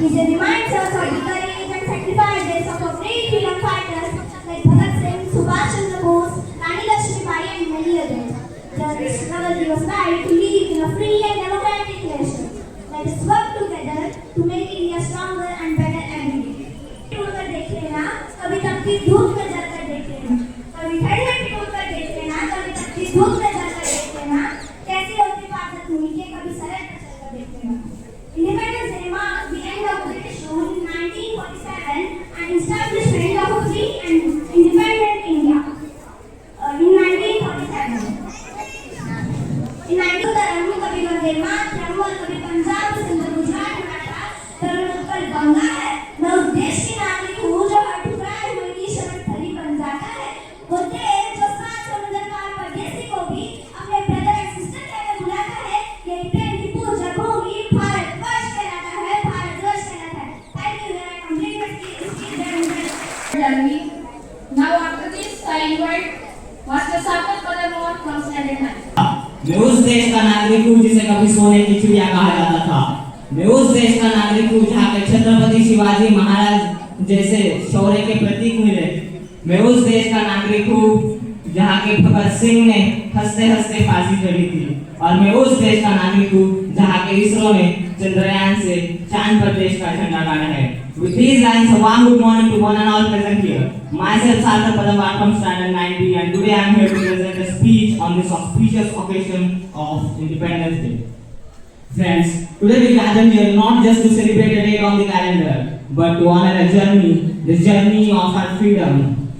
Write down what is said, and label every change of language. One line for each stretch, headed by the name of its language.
English: This day reminds us of the courage and sacrifices of our great freedom fighters like Bhagat Singh, Subhash Chandra Bose, Rani Lakshmibai and many others. Their struggle gave us right to live in a free and democratic nation. Let us work together to make India stronger and better every day.
Hindi: टूटकर देख लेना, कभी तपती धूप में जलकर देख लेना, कभी ठंड में टूटकर देख लेना, कभी तपती धूप में जलकर देख लेना, कैसे होती पार्षद भूमि के कभी सरल पर चलकर देख लेना.
English: Independence Day marks the end of British rule in 1947 and establishment of a free and independent India in 1947. In 1947
Hindi: कभी वंदे मातरम और कभी पंजाब सिंध गुजरात मराठा तरुण उत्कल गंगा है. मैं उस देश की नागरिक हूँ जो हर ठुकराए हुए की शरण थली बन जाता है. वो देश जो सात समुद्र पार परदेसी को भी अपने
English: brother and sister
Hindi: कहकर बुलाता है. यही प्रेम की पूजा भूमि भारतवर्ष कहलाता है, भारतवर्ष कहलाता है.
English: Thank you, I complete my speech. Janvi. Now after this, I invite Master Saket Padamor from Standard 9.
Hindi: मैं उस देश का नागरिक हूँ जिसे कभी सोने की चिड़िया कहा जाता था. मैं उस देश का नागरिक हूँ जहाँ के छत्रपति शिवाजी महाराज जैसे शौर्य के प्रतीक मिले. मैं उस देश का नागरिक हूँ जहाँ के भगत सिंह ने हंसते हंसते फांसी चढ़ी थी. और मैं उस देश का नागरिक हूँ जहाँ के इसरो ने चंद्रयान से चांद पर देश का झंडा गाड़ा है.
English: With these lines, a warm good morning to one and all present here. Myself, Sarthak Padamwar from Standard 9B, and today I am here to present a speech on this auspicious occasion of Independence Day. Friends, today we gather here not just to celebrate a date on the calendar, but to honor a journey, the journey of our freedom.